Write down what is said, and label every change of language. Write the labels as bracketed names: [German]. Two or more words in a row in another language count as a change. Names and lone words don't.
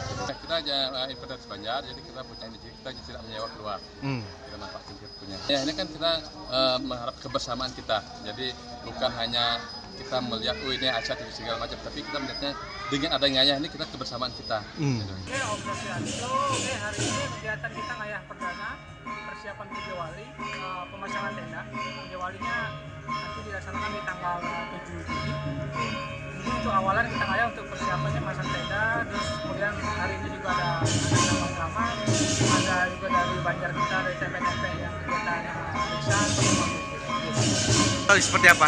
[Indonesian] Kita aja Imperial Banjar, jadi kita punya ini, kita tidak menyewa keluar. Kita manfaatkan kita punya. Ya ini kan kita mengharap kebersamaan kita. Jadi bukan hanya kita melihat ini acara segala macam, tapi kita melihatnya dengan adanya ngayah ini kita kebersamaan kita. Oke, hari ini kegiatan kita ngayah perdana, persiapan Puja Wali, pemasangan tenda. Puja Walinya nanti dilaksanakan di tanggal 7 Juni. Ini untuk awalan kita ngayah untuk persiapannya masang tenda, terus kemudian hari ini juga ada drama, ada juga dari Banjar kita, dari TP-TP yang kegiatan desa. Seperti apa?